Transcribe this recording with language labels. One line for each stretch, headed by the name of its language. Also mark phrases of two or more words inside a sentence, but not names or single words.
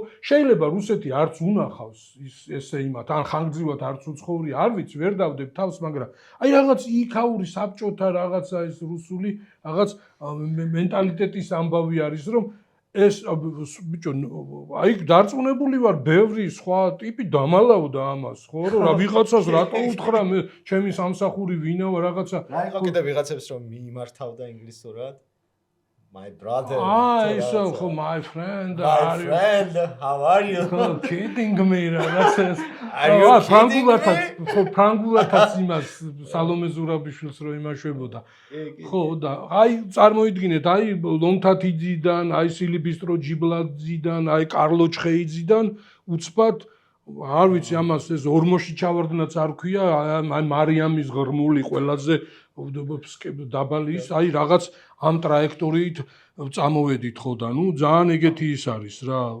Georgian: შეიძლება რუსეთი არც უნახავს ესე იმათ, ან ხანგრძლივად არც უცხოვრია, არ ვიცი, ვერ დავდებ თავს, მაგრამ აი რაღაც იქაური საბჭოთა რაღაცა ეს რუსული რაღაც მენტალიტეტის ამბავი არის, რომ ეს ბიჭო, აი დარწმუნებული ვარ, ბევრი სხვა ტიპი დამალავდა ამას, ხო? რომ რა ვიღაცას რატო უთხრა მე ჩემი სამსახური ვინაო რაღაცა. რა იყო კიდე ვიღაცებს რომ მიიმართავდა ინგლისურად?
English: My brother. So for my friend, my friend, how are you? Kidding me, that's Are you kidding me?
Georgian: ფრანგულათაც იმას სალომე ზურაბიშვილს რო იმაშვებოდა. ხო და აი წარმოიდგინეთ, აი ლომთათიძიდან, აი სილიბისტრო ჯიბლაძიდან, აი კარლო ჩხეიძიდან უცბად არ ვიცი ამას ეს ორმოში ჩავარდნაც არ ქვია, აი მარიამის ღრმული ყველაზე დაბალი ის, აი რაღაც ამ ტრაექტორიით წამოვედით ხო და ნუ ძალიან ეგეთი ის არის რა.